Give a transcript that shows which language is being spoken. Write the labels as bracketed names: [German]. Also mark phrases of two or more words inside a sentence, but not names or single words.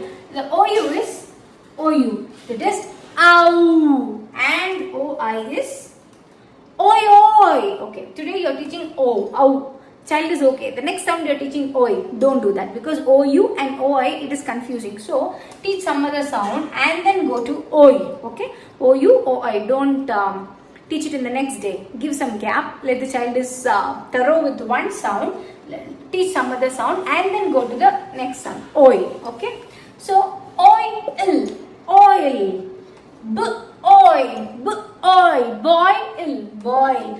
[English] The OU is OU. It is ow. And OI is oi. Okay. Today you are teaching ow. Child is okay. The next sound you are teaching oi. Don't do that because OU and OI it is confusing. So teach some other sound and then go to oi. Okay. OU, OI. Don't teach it in the next day. Give some gap. Let the child is thorough with one sound. Teach some other sound and then go to the next sound. Oi. Okay. So oil. Boil.